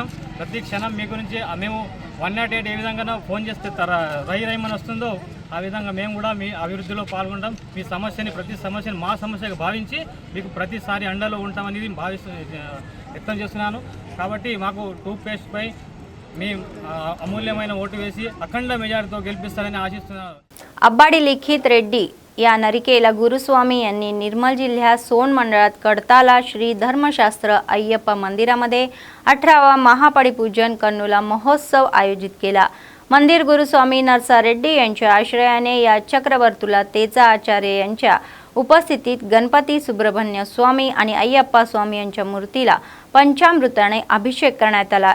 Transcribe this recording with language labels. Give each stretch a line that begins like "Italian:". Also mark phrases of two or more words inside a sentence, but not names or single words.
Telugu: ప్రతి క్షణం మీ గురించి మేము 108 ఏ విధంగా ఫోన్ చేస్తే రైమని వస్తుందో ఆ విధంగా మేము కూడా మీ అభివృద్ధిలో పాల్గొంటాం. మీ ప్రతి సమస్యని మా సమస్యగా భావించి మీకు ప్రతిసారి అండలో ఉంటామనేది వ్యక్తం చేస్తున్నాను. కాబట్టి మాకు టూత్ పేస్ట్పై మీ అమూల్యమైన ఓటు వేసి అఖండ మెజారిటీతో गెలిపిస్తారని ఆశిస్తున్నాను.
Marathi: अब्बाडी लिखित रेड्डी या नरिकेला गुरुस्वामी यांनी निर्मल जिल्ह्यात सोन मंडळात कडताला श्री धर्मशास्त्र अय्यप्पा मंदिरामध्ये 18वा महापडी पूजन कन्नुला महोत्सव आयोजित केला. मंदिर गुरुस्वामी नरसा रेड्डी यांच्या आश्रयाने या चक्रवर्तुला तेचा आचार्य यांच्या उपस्थितीत गणपती सुब्रह्मण्य स्वामी आणि अय्यप्पा स्वामी यांच्या मूर्तीला पंचामृताने अभिषेक करण्यात आला.